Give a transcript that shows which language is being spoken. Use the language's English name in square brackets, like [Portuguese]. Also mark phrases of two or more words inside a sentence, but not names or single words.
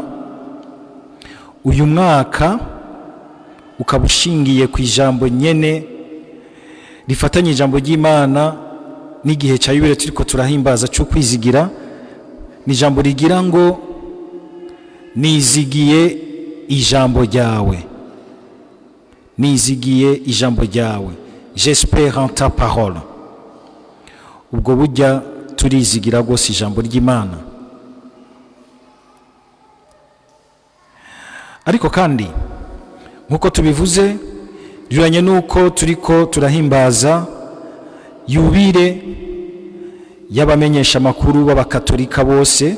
[Rundi] Uyu mwaka ukaba ushingiye ku ijambo nyene rifatanye ijambo ry'Imana n'igihe cya yubile turiko turahimbaza cyo kwizigira. Ni ijambo rigira ngo nizigiye ijambo ryawe, nizigiye ijambo ryawe, [French] j'espère en ta parole. [Rundi] Ubwo burya turizigira rwose ijambo ry'Imana. Ariko kandi nkuko tubivuze riranye nuko turiko turahimbaza yubile y'abamenyesha makuru b'abakatolika bose,